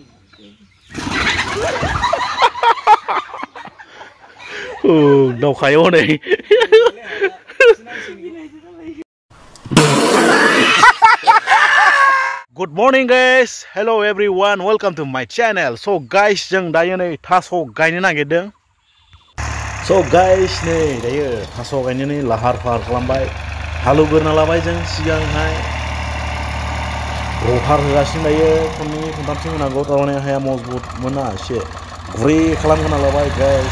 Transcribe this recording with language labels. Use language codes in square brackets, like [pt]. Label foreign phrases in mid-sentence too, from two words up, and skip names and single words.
[brx] दावखायाव नै [en] Good morning guys, hello everyone, welcome to my channel. So guys, [brx] जों दायो नै थास' गायनो नागिरदों. [en] So guys, [brx] नै दायो थास' गायनायनि लाहार फाहार खालामबाय. हालौग्रोना लाबाय जों सिगांहाय. रटार होगासिनो दायो खननै खनथामसो होनांगौ थारमाने हाया मजबुत मोना एसे गुरै खालामग्रोना लाबाय guys.